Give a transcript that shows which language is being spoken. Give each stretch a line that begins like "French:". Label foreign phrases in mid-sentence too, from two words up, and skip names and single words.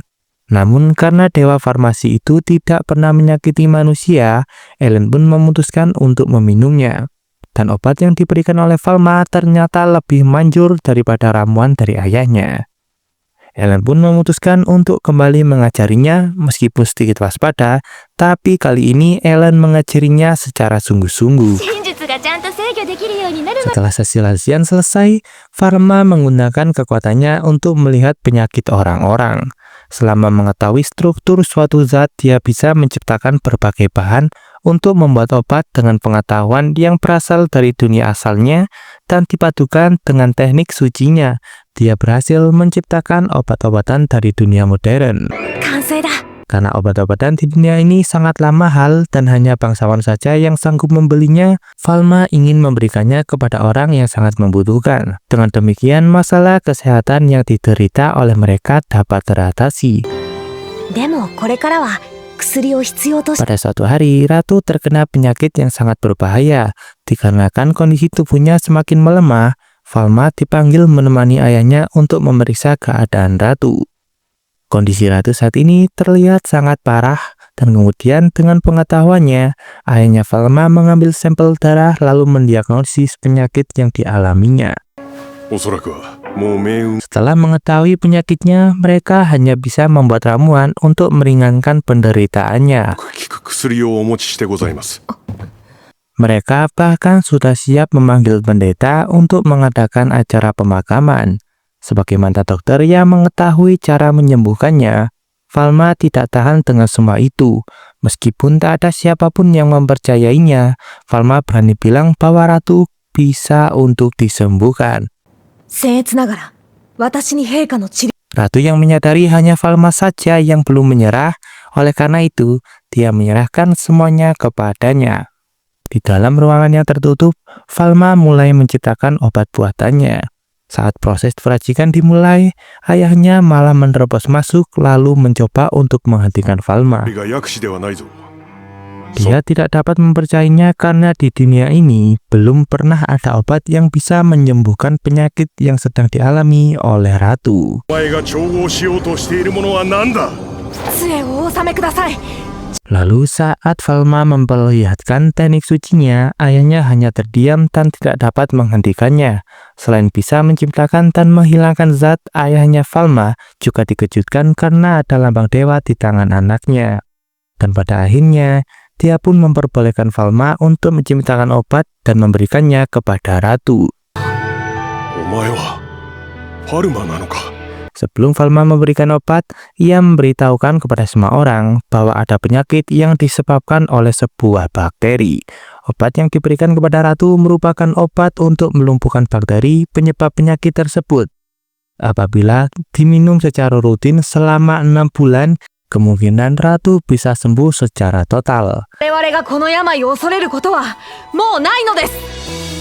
Indonesian: Namun karena dewa farmasi itu tidak pernah menyakiti manusia, Ellen pun memutuskan untuk meminumnya. Dan obat yang diberikan oleh Falma ternyata lebih manjur daripada ramuan dari ayahnya. Ellen pun memutuskan untuk kembali mengajarinya meskipun sedikit waspada, tapi kali ini Ellen mengajarinya secara sungguh-sungguh.
Japanese: がちゃんと制御できるようになるまで
Indonesian: Setelah sesi latihan selesai, Farma menggunakan kekuatannya untuk melihat penyakit orang-orang. Selama mengetahui struktur suatu zat, dia bisa menciptakan berbagai bahan untuk membuat obat dengan pengetahuan yang berasal dari dunia asalnya dan dipadukan dengan teknik sucinya. Dia berhasil menciptakan obat-obatan dari dunia modern.
Japanese: 完成だ
Indonesian: Karena obat-obatan di dunia ini sangatlah mahal dan hanya bangsawan saja yang sanggup membelinya, Falma ingin memberikannya kepada orang yang sangat membutuhkan. Dengan demikian, masalah kesehatan yang diderita oleh mereka dapat teratasi.
Japanese: でもこれからは薬を必要とし
Indonesian: Pada suatu hari, Ratu terkena penyakit yang sangat berbahaya. Dikarenakan kondisi tubuhnya semakin melemah, Falma dipanggil menemani ayahnya untuk memeriksa keadaan Ratu. Kondisi Ratu saat ini terlihat sangat parah, dan kemudian dengan pengetahuannya, ayahnya Falma mengambil sampel darah lalu mendiagnosis penyakit yang dialaminya.
Japanese: おそらくはもう命運
Indonesian: Setelah mengetahui penyakitnya, mereka hanya bisa membuat ramuan untuk meringankan penderitaannya.
Japanese: 効く薬をお持ちしてございます。
Indonesian: Mereka bahkan sudah siap memanggil pendeta untuk mengadakan acara pemakaman. Sebagai mantan dokter yang mengetahui cara menyembuhkannya, Falma tidak tahan dengan semua itu. Meskipun tak ada siapapun yang mempercayainya, Falma berani bilang bahwa Ratu bisa untuk disembuhkan.
Japanese: 僭越ながら私に陛下の治療
Indonesian: Ratu yang menyadari hanya Falma saja yang belum menyerah, oleh karena itu dia menyerahkan semuanya kepadanya. Di dalam ruangan yang tertutup, Falma mulai menciptakan obat buatannya. Saat proses peracikan dimulai, ayahnya malah menerobos masuk lalu mencoba untuk menghentikan Falma.
Japanese: が薬師ではないぞ。
Indonesian: Dia tidak dapat mempercayainya karena di dunia ini belum pernah ada obat yang bisa menyembuhkan penyakit yang sedang dialami oleh Ratu.
Japanese: お前が調合しようとしているものは何だ。杖をお納めください
Indonesian: Lalu saat Falma memperlihatkan teknik sucinya, ayahnya hanya terdiam dan tidak dapat menghentikannya. Selain bisa menciptakan dan menghilangkan zat, ayahnya Falma juga dikejutkan karena ada lambang dewa di tangan anaknya. Dan pada akhirnya, dia pun memperbolehkan Falma untuk menciptakan obat dan memberikannya kepada Ratu.
Japanese: お前はファルマなのか。
Indonesian: Sebelum Falma memberikan obat, ia memberitahukan kepada semua orang bahwa ada penyakit yang disebabkan oleh sebuah bakteri. Obat yang diberikan kepada Ratu merupakan obat untuk melumpuhkan bakteri penyebab penyakit tersebut. Apabila diminum secara rutin selama 6 bulan, kemungkinan Ratu bisa sembuh secara total.
Japanese: 我々がこの病を恐れることはもうないのです